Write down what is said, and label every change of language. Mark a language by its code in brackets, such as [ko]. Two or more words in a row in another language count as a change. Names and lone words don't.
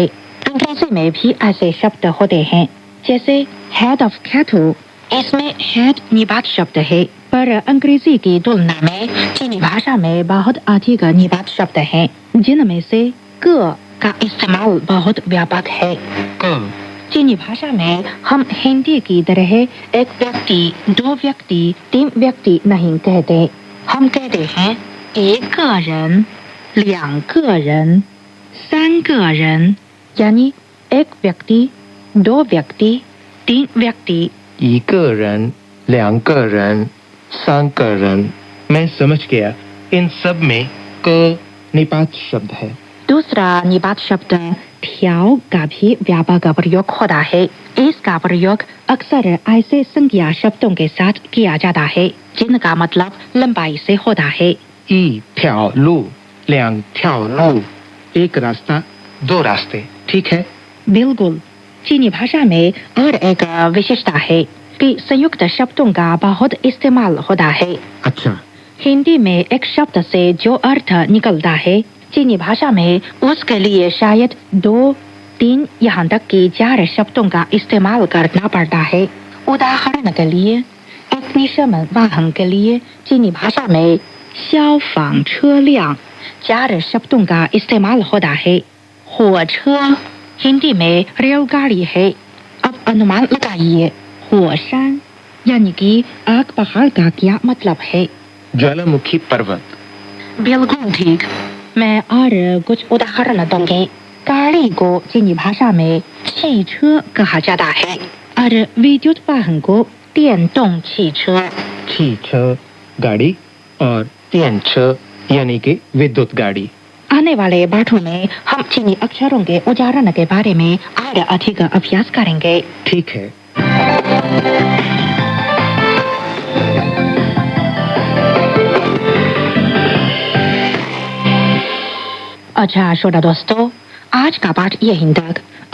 [hi] अंग्रेजी में भी ऐसे शब्द होते हैं, जैसे [en] head of cattle, [hi] इसमें हेड निपात शब्द है, पर अंग्रेजी की तुलना में चीनी भाषा में बहुत अधिक निपात शब्द हैं, जिनमें से क का इस्तेमाल बहुत व्यापक है। चीनी भाषा में हम हिंदी की तरह एक व्यक्ति, 2 व्यक्ति, 3 व्यक्ति नहीं कहते। हम कहते हैं [zh] 1 个人, 2个人, 3个人, [hi] यानी 1 व्यक्ति, 2 व्यक्ति, 3 व्यक्ति। [zh] 1 个人 2个人 3个人। [hi] मैं समझ गया। इन सब में क निपात शब्द है। दूसरा निपात शब्द ठ्याओ का भी व्यापक प्रयोग होता है। इसका प्रयोग अक्सर ऐसे संज्ञा शब्दों के साथ किया जाता है जिनका मतलब लंबाई से होता है। [zh] 1 条路 2条路। [hi] 1 रास्ता 2 रास्ते। ठीक है। बिल्कुल। चीनी भाषा में और एक विशेषता है कि संयुक्त शब्दों का बहुत इस्तेमाल होता है। अच्छा। हिंदी में एक शब्द से जो अर्थ निकलता है, चीनी भाषा में उसके लिए शायद 2, 3 यहाँ तक कि 4 शब्दों का इस्तेमाल करना पड़ता है। उदाहरण के लिए अग्निशमन वाहन के लिए चीनी भाषा में [zh] 消防车辆 [hi] 4 शब्दों का इस्तेमाल होता है। 火车 हिंदी में रेलगाड़ी है। अब अनुमान लगाइए, 火山 यानी कि आग पहाड़ का क्या मतलब है? ज्वालामुखी पर्वत। बिल्कुल ठीक। मैं और कुछ उदाहरण दूंगी। गाड़ी को चीनी भाषा में 汽车 कहा जाता है और विद्युत वाहन को 电动汽车। 汽车 गाड़ी और 电车 यानी कि विद्युत गाड़ी। आने वाले पाठों में हम चीनी अक्षरों के उच्चारण के बारे में और अधिक अभ्यास करेंगे। ठीक है। अच्छा श्रोता दोस्तों, आज का पाठ यहीं तक।